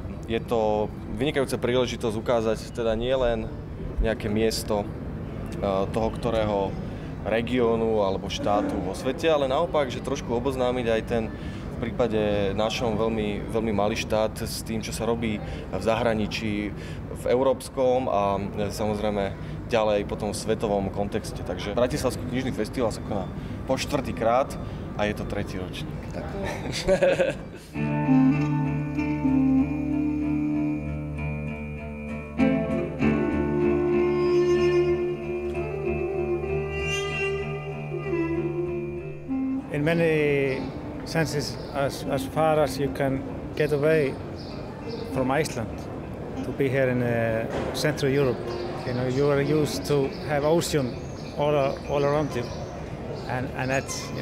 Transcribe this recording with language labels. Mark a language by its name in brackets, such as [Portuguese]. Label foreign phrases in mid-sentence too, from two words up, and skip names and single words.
[Slovak] Je to vynikajúca príležitosť ukázať teda nie len nejaké miesto toho, ktorého regiónu alebo štátu vo svete, ale naopak, že trošku oboznámiť aj ten v prípade našom veľmi, veľmi malý štát s tým, čo sa robí v zahraničí, v európskom a samozrejme ďalej potom v svetovom kontexte. Takže Bratislavský knižný festival sa koná po 4. krát a je to 3. ročník. Tak. [English] In many senses, as far as you can get away from Iceland, to be here in Central Europe, you are used to have ocean all around you, and that's